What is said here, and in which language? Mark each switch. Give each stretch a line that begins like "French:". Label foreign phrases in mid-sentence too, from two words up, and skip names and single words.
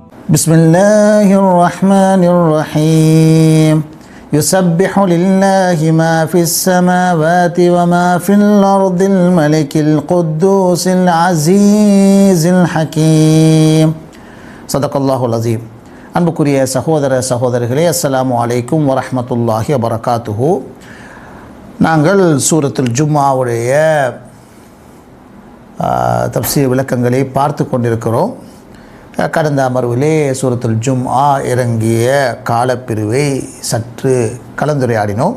Arabic: بسم الله الرحمن الرحيم يسبح لله ما في السماوات وما في الأرض الملك القدوس العزيز الحكيم صدق الله العظيم.
Tamil: அன்புக்குரிய சகோதர சகோதரிகளே,
Arabic: السلام عليكم ورحمة الله وبركاته.
Tamil: நாங்கள் சூரத்துல் ஜும்ஆவுடைய தஃப்சீர் விளக்கங்களை பார்த்து கொண்டிருக்கிறோம். கடந்த அமர்விலே சூரத்துல் ஜும்ஆ இறங்கிய காலப்பிரிவை சற்று கலந்துரையாடினோம்.